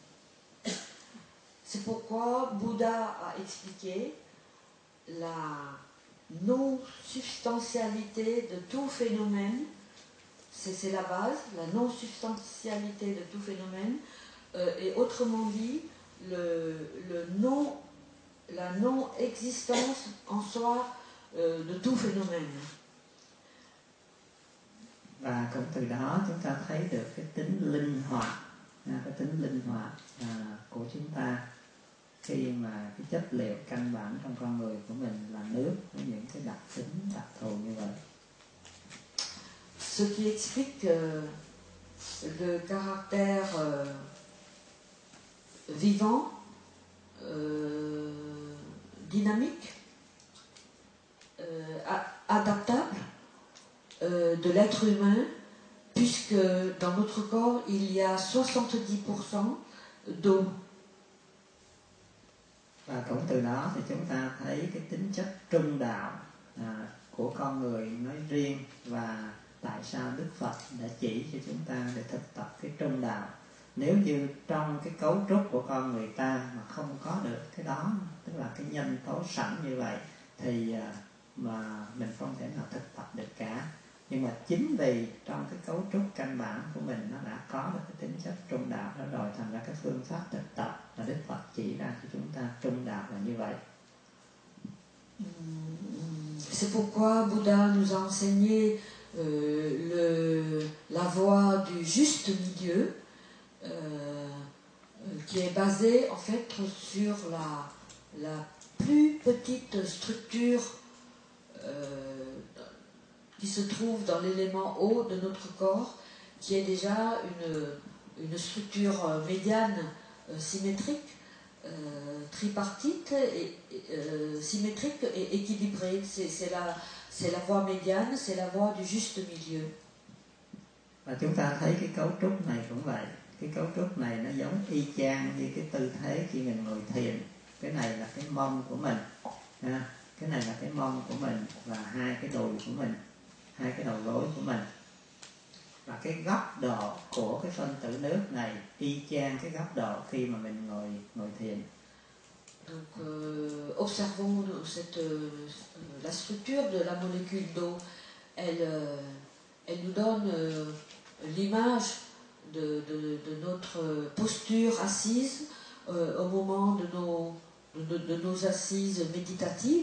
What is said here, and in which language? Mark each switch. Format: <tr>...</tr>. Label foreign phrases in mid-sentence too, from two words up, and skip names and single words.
<fr>C'est pourquoi Bouddha a expliqué la non-substantialité de tout phénomène c'est la base, la non-substantialité de tout phénomène, et autrement dit, la non-existence en soi de tout phénomène.</fr> <vi>Và cũng từ đó chúng ta thấy được cái tính linh hoạt, cái tính linh hoạt của chúng ta khi mà cái chất liệu căn bản trong con người của mình là nước với những cái đặc tính đặc thù như vậy.</vi> <fr>Ce qui explique le caractère vivant, dynamique, adaptable de l'être humain, puisque dans notre corps il y a 70% d'eau.</fr> <vi>Và cũng từ đó thì chúng ta thấy cái tính chất trung đạo của con người nói riêng, và tại sao Đức Phật đã chỉ cho chúng ta để thực tập cái trung đạo. Nếu như trong cái cấu trúc của con người ta mà không có được cái đó, tức là cái nhân tố sẵn như vậy, thì mà mình không thể nào thực tập được cả. Nhưng mà chính vì trong cái cấu trúc căn bản của mình nó đã có được cái tính chất trung đạo đó rồi, thành ra cái phương pháp thực tập mà Đức Phật chỉ ra cho chúng ta trung đạo là như vậy.</vi> <fr>C'est pourquoi Bouddha nous a enseigné la voie du juste milieu, qui est basée en fait sur la plus petite structure qui se trouve dans l'élément eau de notre corps, qui est déjà une structure médiane symétrique, tripartite, symétrique et équilibrée. C'est la voie médiane, c'est la voie du juste milieu.</fr> <vi>Và chúng ta thấy cái cấu trúc này cũng vậy. Cái cấu trúc này nó giống y chang như cái tư thế khi mình ngồi thiền. Cái này là cái mông của mình, cái này là cái mông của mình, và hai cái đùi của mình, hai cái đầu gối của mình. Và cái góc độ của cái phân tử nước này y chang cái góc độ khi mà mình ngồi thiền.</vi> <fr>Donc, observons la structure de la molécule d'eau. Elle nous donne l'image de notre posture assise au moment de nos assises méditatives.</fr>